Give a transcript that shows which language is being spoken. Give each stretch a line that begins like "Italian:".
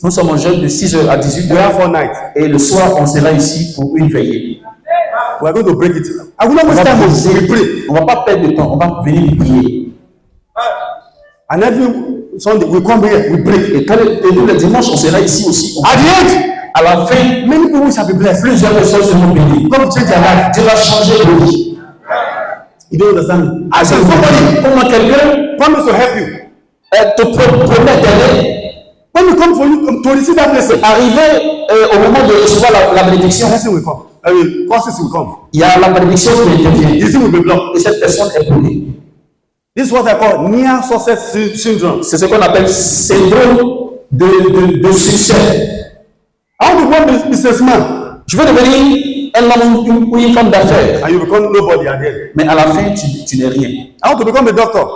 French: nous sommes en jeûne de 6h à 18h.
English: We have 4 nights.
French: Et le soir, on sera ici pour une veillée.
English: We are going to break it. I will not
French: On
English: waste
French: va
English: time.
French: poser-
English: We pray.
French: on va pas perdre de temps, on va venir prier.
English: And every Sunday, we come here, we break.
French: Et tous les dimanches, on sera ici aussi.
English: At the end,
French: À la fin,
English: many people shall be blessed.
French: plusieurs personnes seront bénies.
English: God will change their life.
French: Dieu va changer de vie.
English: You don't understand?
French: Ah, c'est somebody, comment quelqu'un
English: Promise to help you.
French: te promet d'aider,
English: When we come for you to receive that blessing,
French: arrivé au moment de recevoir la bénédiction,
English: blessing will come. I mean, curses will come.
French: il y a la bénédiction qui intervient.
English: This thing will be blocked.
French: Et cette personne est bloquée.
English: This is what I call near success syndrome.
French: C'est ce qu'on appelle syndrome de succès.
English: I want to become a businessman,
French: Je veux devenir un homme ou une femme d'affaires,
English: and you become nobody at the end.
French: mais à la fin, tu n'es rien.
English: I want to become a doctor.